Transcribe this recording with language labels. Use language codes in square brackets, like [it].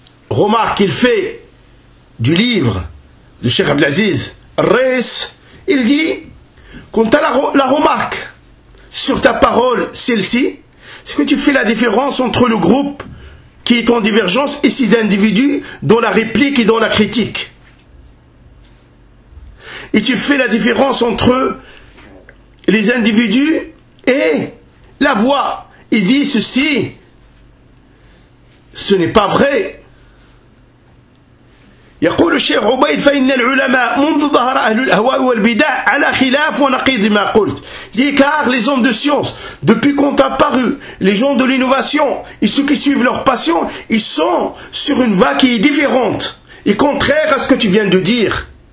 [fr] remarque qu'il fait du livre du Cheikh Abdelaziz Reis, il dit, quant à la remarque sur ta parole, celle-ci, c'est que tu fais la différence entre le groupe qui est en divergence et ces individus dans la réplique et dans la critique. Et tu fais la différence entre les individus et la voix. Il dit ceci, ce n'est pas vrai. [ar] يقول الشيخ عبيد فإن العلماء منذ ظهر أهل الأهواء والبدع على خلاف ونقيض ما قلت. [fr] Car les hommes de science, depuis qu'ont apparu les gens de l'innovation et ceux qui suivent leur passion, ils sont sur une voie qui est différente et contraire à ce que tu viens de dire.